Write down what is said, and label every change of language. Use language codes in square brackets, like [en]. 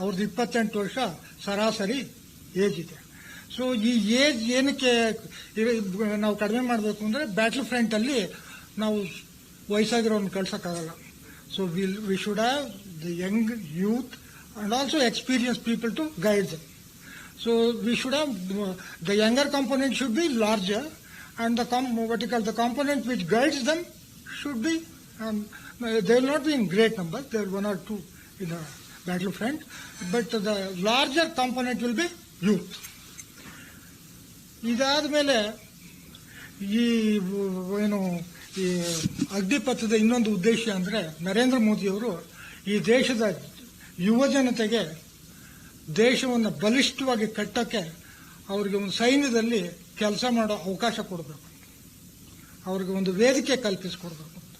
[kn] ಅವ್ರದ್ದು 28 ವರ್ಷ ಸರಾಸರಿ ಏಜ್ ಇದೆ. ಸೊ ಈ ಏಜ್ ಏನಕ್ಕೆ ನಾವು ಕಡಿಮೆ ಮಾಡಬೇಕು ಅಂದ್ರೆ, ಬ್ಯಾಟಲ್ ಫ್ರಂಟ್ ಅಲ್ಲಿ ನಾವು ವಯಸ್ಸಾಗಿರೋನ್ನ ಕಳ್ಸಕ್ಕಾಗಲ್ಲ. [en] So we should have the young youth and also experience people to guide them. So we should have the younger component should be larger, and the component which guides them should be they will not be in great numbers. There will 1 or 2 in a battlefront, but the larger component will be youth. [kn] ಇದಾದ ಮೇಲೆ ಈ ಏನು ಈ ಅಗ್ನಿಪಥದ ಇನ್ನೊಂದು ಉದ್ದೇಶ ಅಂದ್ರೆ, ನರೇಂದ್ರ ಮೋದಿಯವರು ಈ ದೇಶದ ಯುವ ಜನತೆಗೆ ದೇಶವನ್ನು ಬಲಿಷ್ಠವಾಗಿ ಕಟ್ಟಕ್ಕೆ ಅವರಿಗೆ ಒಂದು ಸೈನ್ಯದಲ್ಲಿ ಕೆಲಸ ಮಾಡೋ ಅವಕಾಶ ಕೊಡಬೇಕು, ಅವ್ರಿಗೆ ಒಂದು ವೇದಿಕೆ ಕಲ್ಪಿಸಿಕೊಡ್ಬೇಕು.